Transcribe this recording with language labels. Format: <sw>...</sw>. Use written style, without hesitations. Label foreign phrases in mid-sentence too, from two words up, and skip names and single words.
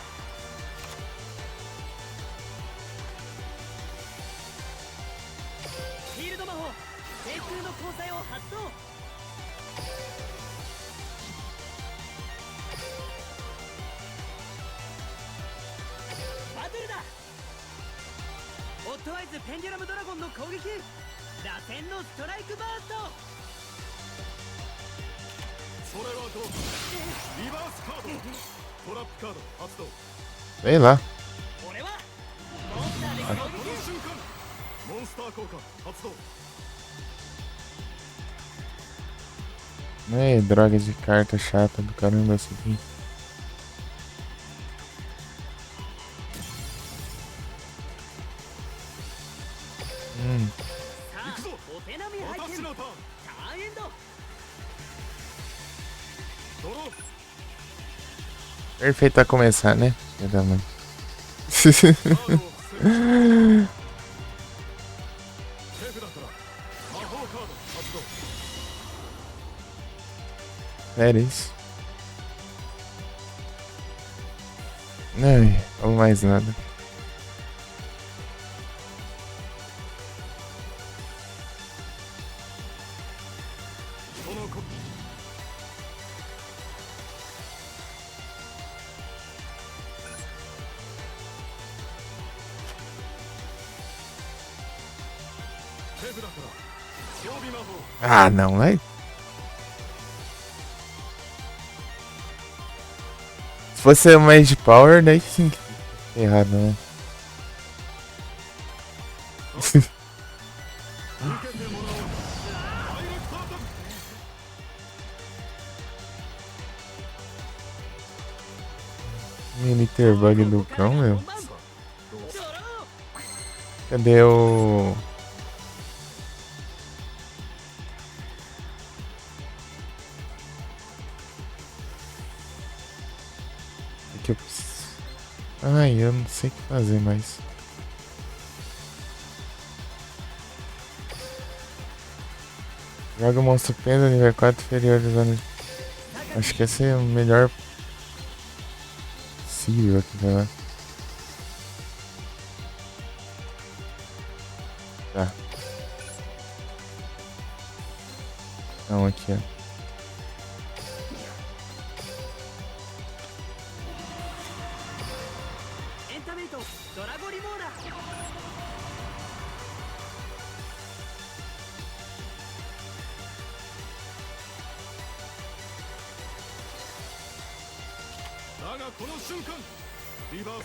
<ja>フィールド魔法天空の交際を発動バトルだホットアイズペンデュラムドラゴンの攻撃螺旋のストライクバーストそれはどうかリバースカードトラップカード発動</ja> <pt>Sei lá.</pt> <ja>俺はモンスターで攻この撃瞬間モンスター効果発動</ja> <pt>Ei, droga de carta chata do caramba essa aqui.</pt> <ja>さあお手並み拝見私のターンターンエンドドロー</ja> <pt>Perfeito pra começar, né? Filho da mãe.</pt> <ja>カードを伏せる手札から魔法カード発動</ja> <pt>Era isso. Ai, ou mais nada.</pt> <ja>この子手札から装備魔法</ja> <pt>Ah, não, vai. Se fosse mais de power, daí sim que tá errado, né?</pt> <ja>受けてもらおうダイレクトアタック</ja> <pt>Militer bug do cão, meu.</pt> <ja>ドロー</ja> <pt>Cadê o. O que eu preciso? Ai, eu não sei o que fazer mais. Joga o monstro pena nível 4 inferior dos anos. Acho que esse é o melhor possível aqui, sei lá. Tá. Não, aqui, ó.</pt> <ja>エンタメイトドラゴリモーラだがこの瞬間リバース</ja>